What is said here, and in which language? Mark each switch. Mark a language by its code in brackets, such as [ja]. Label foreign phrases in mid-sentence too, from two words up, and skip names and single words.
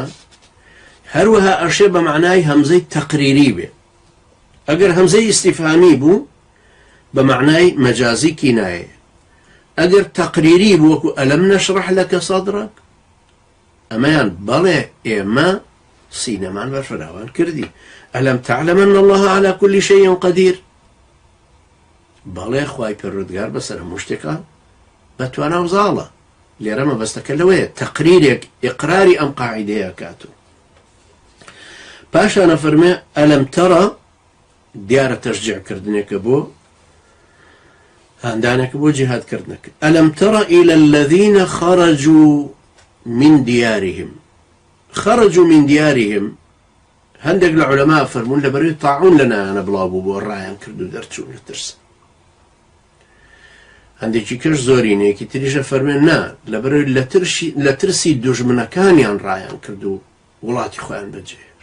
[ckb] هەروەها ئەشێ بە معنای هەمزەی تەقریری بێ. ئەگەر هەمزەی ئیستیفهامی بوو بە معنای مەجازی کینایە، ئەگەر تەقریری بوو وەکو [ar] ئەلەم نەشڕح لەکە سەدرەک، [ckb] ئەمەیان بەڵێ ئێمە سینەمان بەرفراوان کردی. [ar] ئەلەم تعلم أن الله على كل شيء قدير. [ckb] بەڵێ خوای پەروەردگار بەسەر هەموو شتێکە بەتوانە و زاڵە. لێرە مەبەستەکە لەوەیە تەقریرێک ئیقراری ئەم قاعیدەیە کاتوو. پاشانە فەرمێ [ar] ئەلەم تەڕە [ckb] دیارە تەشجیعکردنێکە بۆ هاندانێکە بۆ جیهادکردنەکە. [ar] ئەلەم تەڕە إلى الذين خرجوا من ديارهم. خرجوا من ديارهم [ckb] هەندێک لە عولەما فەرمون لەبەرەوەی تاعون لەنایانە بڵاوبوو بۆ ڕایان کرد و دەرچوون لە ترس. هەندێکی کەش زۆرینەیەکی تریشە فەرمێن نا، لەبەرەوەی لە ترسی دوژمنەکانیان ڕایان کرد و وڵاتی خۆیان بەجێهێشت.